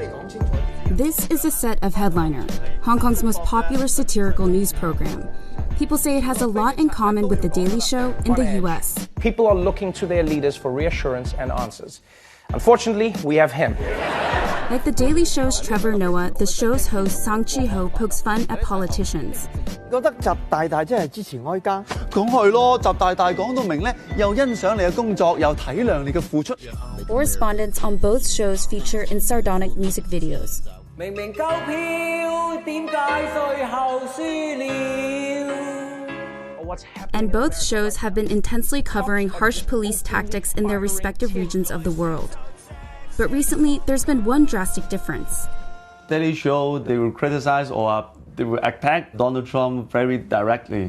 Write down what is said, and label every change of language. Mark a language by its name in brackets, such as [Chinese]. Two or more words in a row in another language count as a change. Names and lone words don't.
[English] This is a set of Headliner, Hong Kong's most popular satirical news program. People say it has a lot in common with The Daily Show in the US. People are looking to their leaders for reassurance and answers. Unfortunately, we have him. Like The Daily Show's Trevor Noah, the show's host Sang Chi-ho pokes fun at politicians. [Cantonese] 覺得習大大真係支持哀家，講係咯，習大大講到明咧，又欣賞你嘅工作，又體諒你嘅付出。 [English] Correspondents on both shows feature in sardonic music videos. [Cantonese] 明明夠票，點解最後輸了？ [English] And both shows have been intensely covering harsh police tactics in their respective regions of the world. But recently, there's been one drastic difference. Daily Show, they will criticize or they will attack Donald Trump very directly.